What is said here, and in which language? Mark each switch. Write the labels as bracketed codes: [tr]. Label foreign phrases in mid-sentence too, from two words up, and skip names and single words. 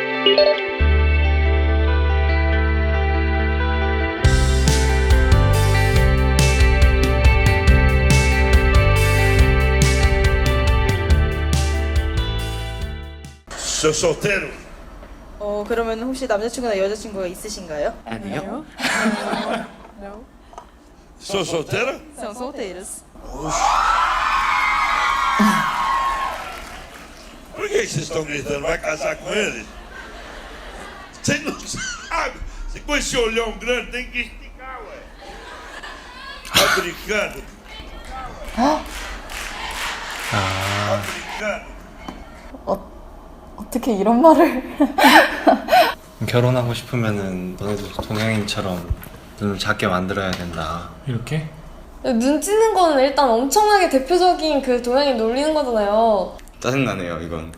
[pt] Sou solteiro. [ko] 그러면 혹시 남자친구나 여자친구가 있으신가요? 아니요. [pt] Não. Sou solteiro? São solteiros. Por que vocês estão gritando? Vai casar com ele? Vocês não sabem. Você com esse olhão grande tem que esticar, ué. Tá brincando? Tá brincando? [ko] 어떻게 이런 말을 결혼하고 싶으면은 너네도 동양인처럼 눈을 작게 만들어야 된다. 이렇게? 눈 찌는 거는 일단 엄청나게 대표적인 그 동양인 놀리는 거잖아요. 짜증나네요 이건.